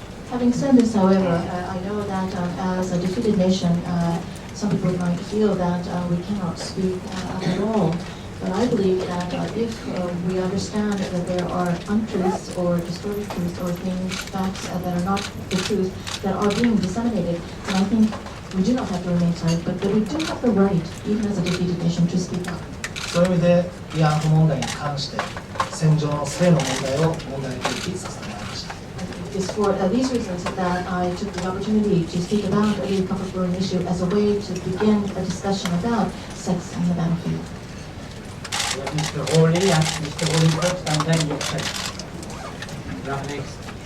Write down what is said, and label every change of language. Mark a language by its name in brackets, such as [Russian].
[English] Having said this, however, I know that as a defeated nation, some people might feel that we cannot speak at all. But I believe that if we understand that there are untruths or distorted truths or things, facts that are not the truth that are being disseminated, then I think we do not have to remain silent, but that we do have the right, even as a defeated nation, to speak up. [Japanese] そういう意味で慰安婦問題に関して戦場の性の問題を問題提起させてもらいました。 [English] It's for these reasons that I took the opportunity to speak about the comfort foreign issue as a way to begin a discussion about sex on the battlefield. Mr. Hawley and Mr. Hollingcroft, and then your side. You are next.